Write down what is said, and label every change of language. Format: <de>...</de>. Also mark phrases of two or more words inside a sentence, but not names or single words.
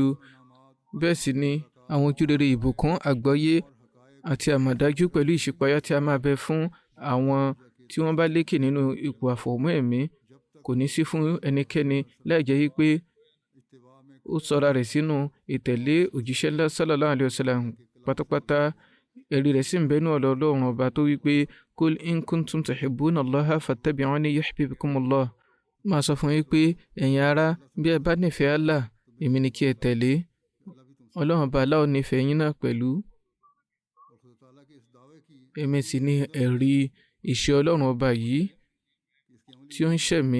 <yo>Bẹ́ẹ̀ sì ni àwọn ojúrere ìbùkún àgbọ́yé àti àmọ̀dájú pẹ̀lú ìṣípayá tí a máa bẹ fún àwọn tí wọ́n bá lékè nínú ipò àfọ̀mọ́ ẹ̀mí kò ní sí fún ẹnikẹ́ni láì jẹ́ wípé ó sọra rẹ̀ sínú ìtẹ̀lé òjíṣẹ́ ńlá</yo> <ar>صلى الله عليه وسلم</ar> <yo>pátápátá. Ẹ̀rí rẹ̀ sì ń bẹnu ọ̀dọ̀ Ọlọ́run ọba tó wípé</yo> <ar>قل إن كنتم تحبون الله فاتبعوني يحببكم الله.</ar> <yo>Máa sọ fún yín pé ẹ̀yin ará bí ẹ bá nífẹ̀ẹ́ Allah èmi ni kí ẹ tẹ̀lé. Ọlọ́run ọba Allah nífẹ̀ẹ́ yín náà pẹ̀lú. Èmi sì ni ẹ̀rí ìṣe Ọlọ́run ọba yìí tí ó ń ṣẹ̀mí.</yo>